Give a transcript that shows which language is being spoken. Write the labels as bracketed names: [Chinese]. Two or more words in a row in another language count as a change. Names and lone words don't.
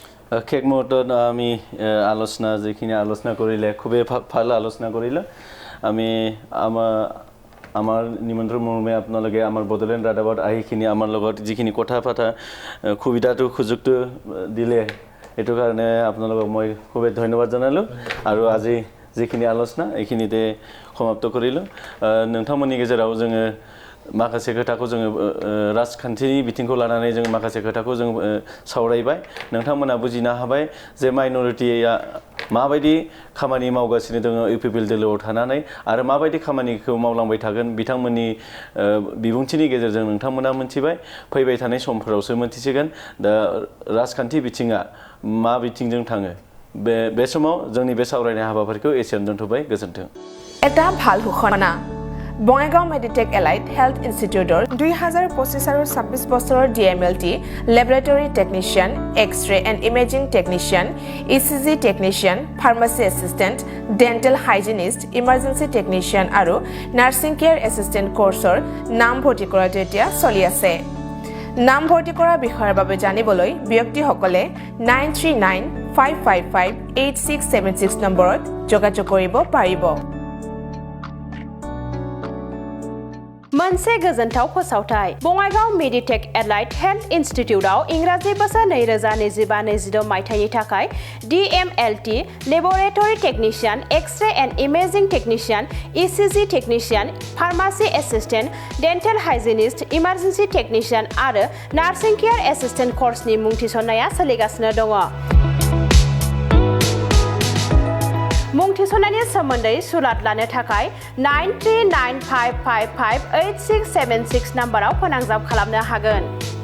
[Assamese] শেষ মুহূৰ্তত আমি আলোচনা যিখিনি আলোচনা কৰিলে খুবেই ভাল আলোচনা কৰিলে আমি আমাৰ নিমন্ত্ৰণ মৰ্মে আপোনালোকে আমাৰ বড়োলেণ্ড ৰাদাবত আহিখিনি আমাৰ লগত যিখিনি কথা পতা সুবিধাটো সুযোগটো দিলে এইটো কাৰণে আপোনালোকক মই খুবেই ধন্যবাদ জনালোঁ আৰু আজি যিখিনি আলোচনা এইখিনিতে সমাপ্ত কৰিলোঁ [Bodo] नोंथांमोननि गेजेराव जोङो माखासे खोथाखौ जोङो राजखान्थिनि बिथिंखौ लानानै जों माखासे खोथाखौ जों सावरायबाय नोंथांमोना बुजिनो हाबाय जे माइनरिटिया माबायदि खामानि मावगासिनो दङ इउपिपिएल दोलोआव थानानै आरो माबायदि खामानिखौ मावलांबाय थागोन बिथांमोननि बिबुंथिनि गेजेरजों नोंथांमोना मोनथिबाय फैबाय थानाय समफोरावसो मोनथिसिगोन दा राजखान्थि बिथिङा मा बिथिंजों थाङो बे समाव जोंनि बे सावरायनाय हाबाफारिखौ एसेयावनो दोनथ'बाय गोजोन्थों [Assamese] এটা ভাল ঘোষণা বঙাইগাঁও মেডিটেক এলাইট হেল্থ ইনষ্টিটিউটৰ 2025 আৰু 26 বছৰৰ [English] DMLT laboratory technician X-ray and imaging technician ECG technician pharmacy assistant dental hygienist emergency technician [Assamese] আৰু [English] nursing care assistant [Assamese] কোৰ্চৰ নাম ভৰ্তি কৰাটো এতিয়া চলি আছে নাম ভৰ্তি কৰাৰ বিষয়ৰ বাবে জানিবলৈ ব্যক্তিসকলে 9395558676 নম্বৰত যোগাযোগ কৰিব পাৰিব [Bodo] मोनसे गोजोनथाव फोसावथाय बङाइगाव मेडिटेक एलाइट हेल्थ इन्स्टिट्यूटआव इंराजि बोसोर 2025-26 मायथाइनि थाखाय [English] DMLT laboratory technician X-ray and imaging technician ECG technician pharmacy assistant dental hygienist emergency technician [Bodo] आरो [English] nursing care assistant [Bodo] कोर्सनि मुं थिसननाया सोलिगासिनो दङ मुं थिसननायनि सोमोन्दै सुलाद लानो थाखाय 9395558676 नाम्बाराव फोनांजाब खालामनो हागोन